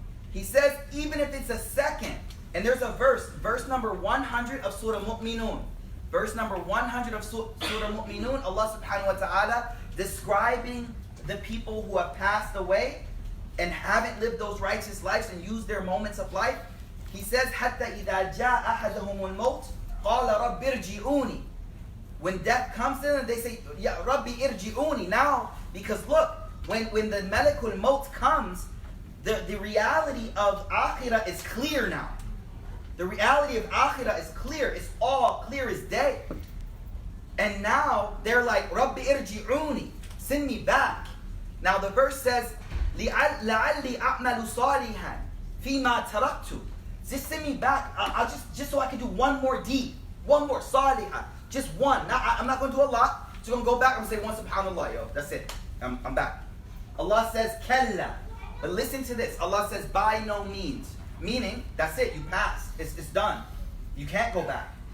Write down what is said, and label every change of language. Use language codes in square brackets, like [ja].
[en] He says, even if it's a second, and there's a verse number 100 of Surah Mu'minun. Verse number 100 of Surah Mu'minun, Allah subhanahu wa ta'ala describing the people who have passed away and haven't lived those righteous lives and used their moments of life. He says, [ar] حَتَّى إِذَا جَاءَ أَحَدَهُمُ الْمَوْتِ قَالَ رَبِّ ارْجِعُونِ. [en] When death comes to them, they say, Ya Rabbi irji'uni. Now, because look, when the massaliku-l maut comes, the reality of akhirah is clear now. The reality of akhirah is clear. It's all clear as day. And now they're like, Rabbi irji'uni. Send me back. Now the verse says, [ar] لَعَلِّي أَعْمَلُ صَالِحًا فِي مَا تَرَكْتُ. [en] Just send me back. I'll just so I can do one more deed. One more salihah. Just one. Now, I'm not going to do a lot. Just going to go back and say one subhanallah, yo. That's it. I'm back. Allah says, Kalla. But listen to this. Allah says, by no means. Meaning, that's it. You passed. It's done. You can't go back.